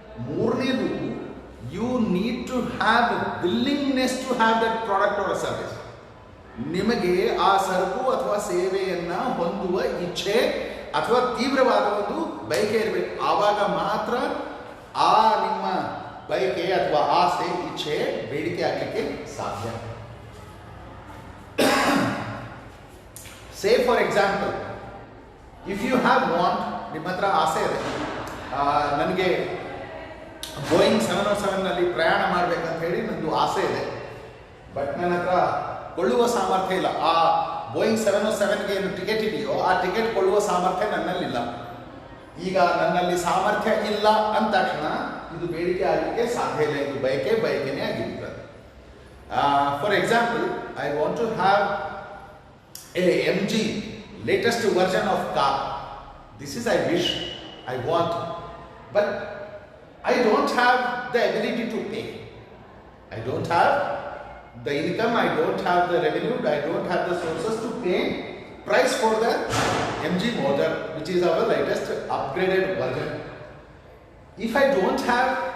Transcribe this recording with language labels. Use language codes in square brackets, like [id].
[kn] ಮೂರನೇದು [en] you need to have willingness to have that product or a service. [kn] ನಿಮಗೆ ಆ ಸರಕು ಅಥವಾ ಸೇವೆಯನ್ನು ಹೊಂದುವ ಇಚ್ಛೆ ಅಥವಾ ತೀವ್ರವಾದ ಒಂದು ಬಯಕೆ ಇರಬೇಕು. ಆವಾಗ ಮಾತ್ರ ಆ ನಿಮ್ಮ ಬಯಕೆ ಅಥವಾ ಆಸೆ, ಇಚ್ಛೆ ಬೇಡಿಕೆ ಆಗಲಿಕ್ಕೆ ಸಾಧ್ಯ. [en] say for example, if you have want, [kn] ನಿಮ್ಮ ಹತ್ರ ಆಸೆ ಇದೆ, ನನಗೆ ಬೋಯಿಂಗ್ 707ನಲ್ಲಿ ಪ್ರಯಾಣ ಮಾಡಬೇಕಂತ ಹೇಳಿ ನಂದು ಆಸೆ ಇದೆ. ಬಟ್ ನನ್ನ ಹತ್ರ ಕೊಳ್ಳುವ ಸಾಮರ್ಥ್ಯ ಇಲ್ಲ. ಆ ಬೋಯಿಂಗ್ 707ಗೆ ಏನು ಟಿಕೆಟ್ ಇದೆಯೋ ಆ ಟಿಕೆಟ್ ಕೊಳ್ಳುವ ಸಾಮರ್ಥ್ಯ ನನ್ನಲ್ಲಿಲ್ಲ. ಈಗ ನನ್ನಲ್ಲಿ ಸಾಮರ್ಥ್ಯ ಇಲ್ಲ ಅಂದ ತಕ್ಷಣ ಇದು ಬೇಡಿಕೆ ಆಗಲಿಕ್ಕೆ ಸಾಧ್ಯ ಇಲ್ಲ. ಇದು ಬಯಕೆನೇ ಆಗಿರ್ತದೆ. [en] For example, I want to have a MG latest version of car. This is I wish, I want, but I don't have the ability to pay. I don't have the income, I don't have the revenue, I don't have the sources to pay price for the MG motor, which is our latest upgraded version. If I don't have